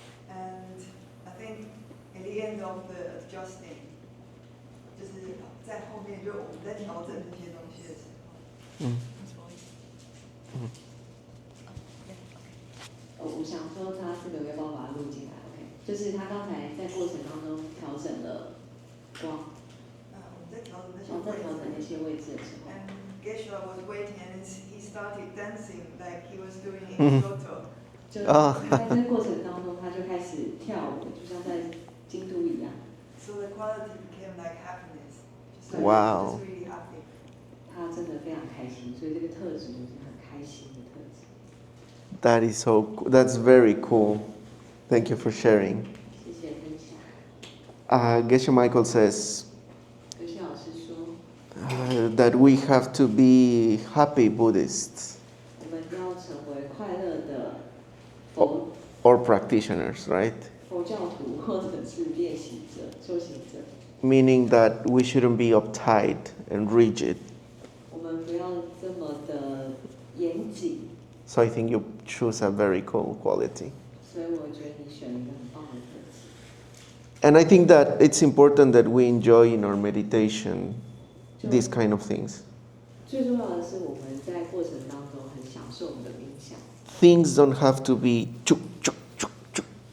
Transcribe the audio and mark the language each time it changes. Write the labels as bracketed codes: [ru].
[en] And I think at the end of the adjusting, [zh] 就是在后面就我们在调整这些东西的时候。我想说他这个要不要把它录进来 ？OK， 就是他刚才在过程当中调整了光。我们在调整那些位置的时候。 [en] And Geshe was waiting and he started dancing like he was doing in Kyoto. [zh] 就在这个过程当中，他就开始跳舞，就像在京都一样。 [en] So the quality became like happiness. Wow. Just really happy. [zh] 他真的非常开心，所以这个特质就是很开心的特质。 [en] That's very cool. Thank you for sharing. [zh] 谢谢分享。 [en] Geshe Michael says [zh] 格西老师说 [en] that we have to be happy Buddhists [zh] 我们要成为快乐的 [en] or practitioners, right? [zh] 佛教徒或者是练习者、修行者。 [en] Meaning that we shouldn't be uptight and rigid. [zh] 我们不要这么的严谨。 [en] So I think you choose a very cool quality. [zh] 所以我觉得你选了一个很棒的特质。 [en] And I think that it's important that we enjoy in our meditation these kind of things. [zh] 最重要的是我们在过程当中很享受我们的冥想。 [en] Things don't have to be chuk, chuk, chuk, chuk.